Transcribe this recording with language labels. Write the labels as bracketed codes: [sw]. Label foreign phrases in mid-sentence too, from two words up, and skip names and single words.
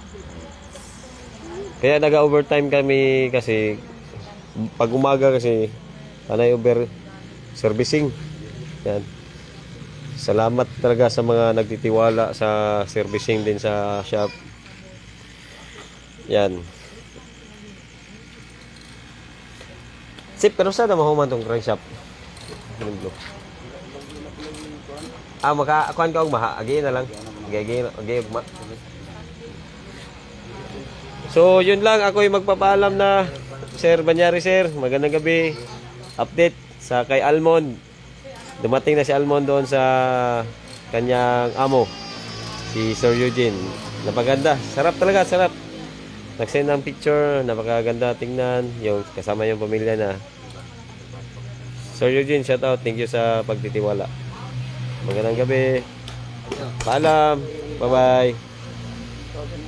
[tl] Kaya naga-overtime kami kasi pag umaga kasi panay [en] over servicing. [tl] Yan. Salamat talaga sa mga nagtitiwala sa servicing din sa shop. [ceb] Yan. Sip, pero saan na mahuman tong crankshaft? Makakuan ka og maha. Agi na lang. Agi og ma. So, [tl] yun lang. Ako'y magpapaalam na. Sir Banyari, sir. Magandang gabi. Update sa kay Almond. Dumating na si Almond doon sa kanyang amo. Si Sir Eugene. Napaganda. Sarap talaga, sarap. Nag-send ng picture. Napakaganda tingnan. Yung kasama yung pamilya na. Sir Eugene, [en] shout out. Thank you [tl] sa pagtitiwala. Magandang gabi. Paalam. [en] Bye-bye.